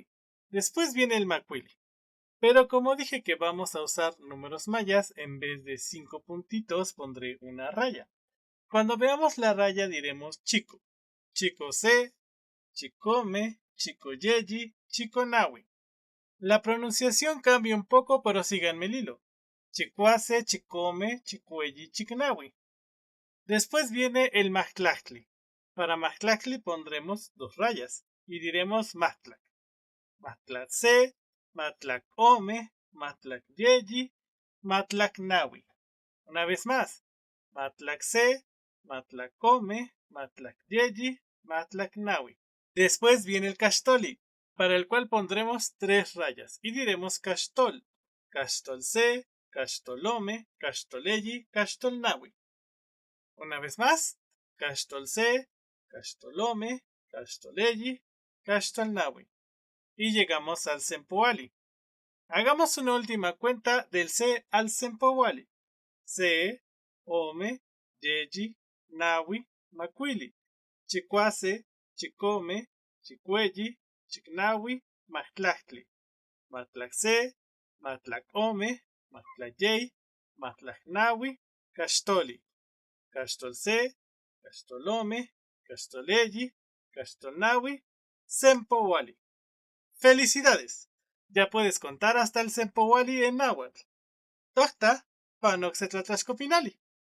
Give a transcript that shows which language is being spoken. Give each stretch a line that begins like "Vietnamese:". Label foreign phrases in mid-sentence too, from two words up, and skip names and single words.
Spanish: Después viene el Macuili. Pero como dije que vamos a usar números mayas, en vez de 5 puntitos pondré una raya. Cuando veamos la raya diremos
Nahuatl languages: chico. Chico se, chicome, chico yeji, chico nawi.
Spanish: La pronunciación cambia un poco, pero síganme el hilo.
Nahuatl languages: Chicuase, chicome, chicueyi, chicnawi.
Spanish: Después viene el mahtlactli. Para mahtlactli pondremos 2 rayas y diremos mahtlac.
Nahuatl languages: Mahtlac se, mahtlac ome, mahtlac yeyi, mahtlac nawi.
Spanish: Una vez más.
Nahuatl languages: Mahtlac se, mahtlac ome, mahtlac yeyi, mahtlac nawi.
Spanish: Después viene el cachtoli, para el cual pondremos 3 rayas y diremos cachtol.
Nahuatl languages: Cachtol se, Cachtolome, Cachtoleyi, Cachtolnawi.
Spanish: Una vez más,
Nahuatl languages: Cachtolse, Cachtolome, Cachtoleyi, Cachtolnawi.
Spanish: Y llegamos al Sempoali. Hagamos una última cuenta del Se al Sempoali.
Nahuatl languages: Se, Ome, Yeji, Nawi, Macuili. Chicuase, Chicome, Chicueyi, Chicnawi, Mahtlactli. Matlacse, Matlacome, Matlacyey, Matlacnawi, Cachtoli. Cachtolse, Cachtolome, Cachtoleyi, Cachtolnawi, Sempowali.
Spanish: ¡Felicidades! Ya puedes contar hasta el Sempowali en náhuatl.
Nahuatl languages: Tohta, Panoxetlatlachcopinali.